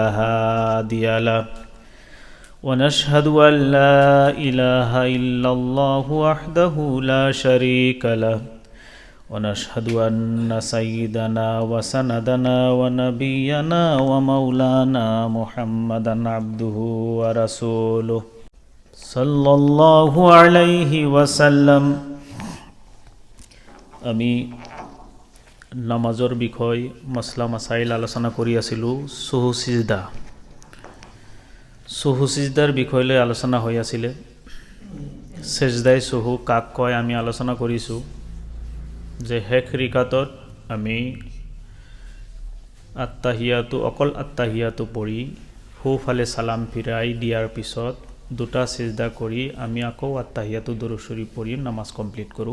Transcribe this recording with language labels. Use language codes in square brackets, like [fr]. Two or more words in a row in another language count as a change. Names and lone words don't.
[ar] هادي له ونشهد أن لا إله إلا الله وحده لا شريك له ونشهد أن سيدنا وسندنا ونبينا ومولانا محمدا عبده ورسوله صلى الله عليه وسلم [as] আমি নামাজৰ বিষয় মছলা মাসাইল আলোচনা কৰি আছিলোঁ। চহু সিজদাৰ বিষয়লৈ আলোচনা হৈ আছিলে। সেজদাই চহু কাক কয় আমি আলোচনা কৰিছোঁ যে শেষ ৰিকাতত আমি অকল আত্তাহিয়াতু পঢ়ি সোঁফালে সালাম ফিৰাই দিয়াৰ পিছত দুটা সিজদা কৰি আমি আকৌ আত্তাহিয়াতু দুৰুদ শৰীফ পঢ়ি নামাজ কমপ্লিট কৰোঁ।